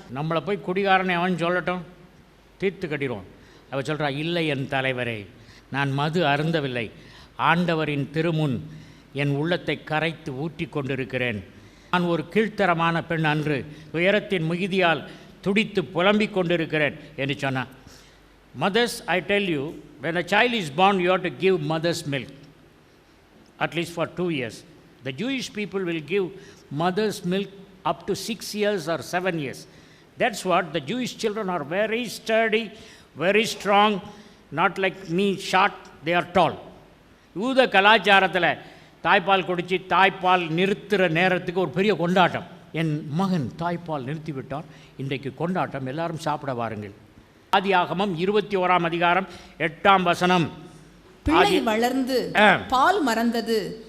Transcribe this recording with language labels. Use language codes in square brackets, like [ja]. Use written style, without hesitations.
[ta] நம்மளை போய் குடிகாரனை அவன் சொல்லட்டும், தீர்த்து கட்டிடுவோம். அவள் சொல்கிறா, இல்லை என் தலைவரே, நான் மது அருந்தவில்லை, ஆண்டவரின் திருமுன் என் உள்ளத்தை கரைத்து ஊற்றி கொண்டிருக்கிறேன். நான் ஒரு கீழ்த்தரமான பெண் அன்று, உயரத்தின் மிகுதியால் துடித்து புலம்பிக் கொண்டிருக்கிறேன் என்று சொன்னான். [en] Mothers, I tell you, when a child is born, you have to give mother's milk, at least for 2 years. The Jewish people will give mother's milk up to 6 years or 7 years. That's what the Jewish children are very sturdy, very strong, not like me, short, they are tall. [ta] யூத கலாச்சாரத்தில் தாய்ப்பால் குடித்து தாய்ப்பால் நிறுத்துகிற நேரத்துக்கு ஒரு பெரிய கொண்டாட்டம். என் மகன் தாய்ப்பால் நிறுத்திவிட்டான், இன்றைக்கு கொண்டாட்டம், எல்லாரும் சாப்பிட வாருங்கள். ஆதியாகமம் 21ஆம் அதிகாரம் 8ஆம் வசனம். பிள்ளை வளர்ந்து பால் மறந்தது.